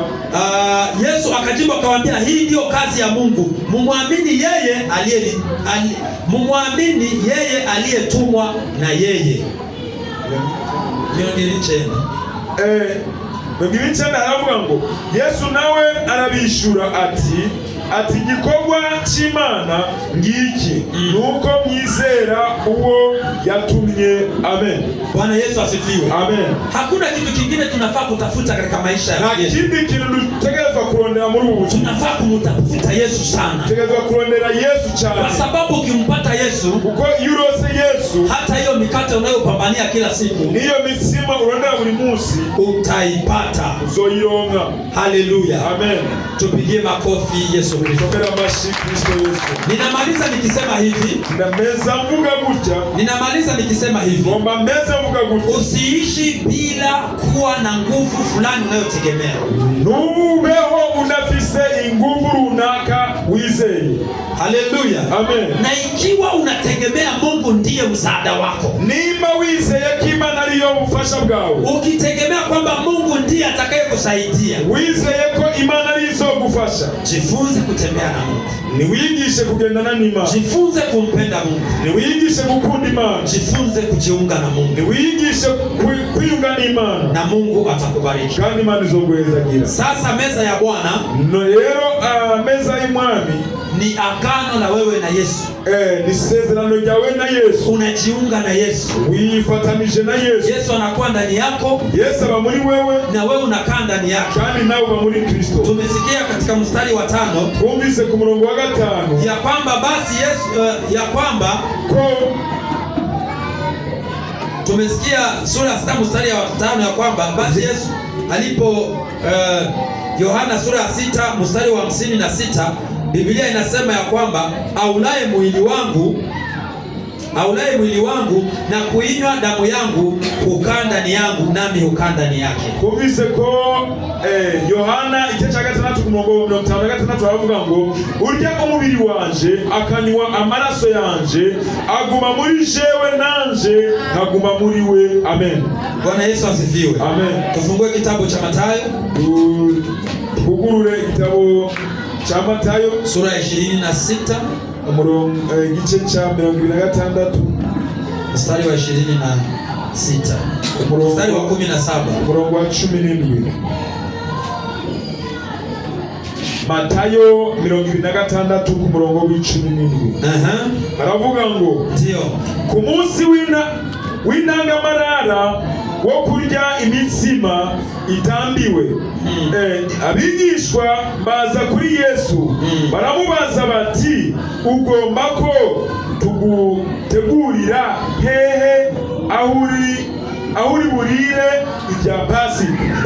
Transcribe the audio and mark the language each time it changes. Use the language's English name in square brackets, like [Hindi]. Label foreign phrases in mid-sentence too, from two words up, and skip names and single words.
[Swahili] Yesu akajibu akawaambia, hii ndio kazi ya Mungu, mumwamini yeye aliyetumwa na yeye. [Rundi] Ngibichana haravuga ngo Yesu nawe arabishura ati gikorwa c'Imana ngiki nuko mwizera uwo yatumye. [Swahili] Amen. Bwana Yesu asifiwe. Amen. Hakuna kitu kingine tunafaa kutafuta katika maisha ya Yesu. [Rundi] Na kindi kintu dutegerezwa kurondera muri ubu, [Swahili] tunafaa kumtafuta Yesu sana. [Rundi] Tutegerezwa kurondera Yesu cyane. [Swahili] Kwa sababu ukimpata Yesu, [Rundi] uko yurose Yesu, [Swahili] hata hiyo mikate unayopambania kila siku, [Rundi] niyo misima urondera buri munsi, [Swahili] utaipata. [Rundi] Uzoyironka. Haleluya. Amen. [Swahili] Tupigie makofi Yesu Kristo. Ninamaliza nikisema hivi. Ninamaliza nikisema hivi. Usiishi bila kuwa na nguvu fulani unayotegemea. [Rundi] Nubeho unafise inguvu runaka wizeye. Haleluya. Amen. [Swahili] Na ikiwa unategemea Mungu ndiye msaada wako, [Rundi] nimba wizeye k'Imana ariyo bufasha bwawe, [Swahili] ukitegemea kwamba Mungu ndiye atakayekusaidia, [Rundi] wizeye ko Imana izogufasha, [Swahili] jifunze kutembea na Mungu. [Rundi] Niwigishe kugendana n'Imana. [Swahili] Jifunze kumpenda Mungu. [Rundi] Niwigishe gukunda Imana. [Swahili] Jifunze kujiunga na Mungu. [Rundi] Niwigishe kwiyunga n'Imana. [Swahili] Na Mungu atakubariki. [Rundi] Kandi Imana izoguhezagira. [Swahili] Sasa meza ya Bwana, [Rundi] rero meza y'Umwami [Swahili] ni agano la wewe na Yesu. [Rundi] Ni sezerano ryawe na Yesu. [Swahili] Unajiunga na Yesu. [Rundi] Wifatanije na Yesu. [Swahili] Yesu anakuwa ndani yako. [Rundi] Yesu aba muri wewe. [Swahili] Na wewe unakaa ndani yake. [Rundi] Kandi nawe uba muri Kristo. [Swahili] Tumesikia katika mstari wa 5. [Rundi] Twumvise ku murongo wa 5. [Swahili] Ya kwamba basi Yesu ya kwamba tumesikia sura 6 mstari wa 5 ya kwamba basi Yesu alipo Yohana sura ya 6 mstari wa 56, Biblia inasema ya kwamba aulaye mwili wangu na kuinywa damu yangu hukaa ndani yangu nami hukaa ndani yake. [Rundi] Kumvise ko Yohana igice cya 6 ku murongo wa 56 aravuga ngo urya umubiri wanje akanywa amaraso yanje aguma muri jewe nanje nkaguma muri we. [Swahili] Amen. Bwana Yesu asifiwe. Amen. Tufungue kitabu cha Mathayo. [Rundi] Tugurure [Swahili] kitabu cha Mathayo sura ya 26 [Rundi] igice cha 26 [Swahili] mstari wa 26 mstari wa 17 [Rundi] umurongo wa 17. Mathayo 26 ku murongo wa 17. Aravuga ngo ndio ku munsi w'intangamarara wo kurya imitsima itambiwe, abigishwa baza kuri Yesu baramubaza bati, ugomba ko tugutegurira hehe aho uri burire ibya Pasika?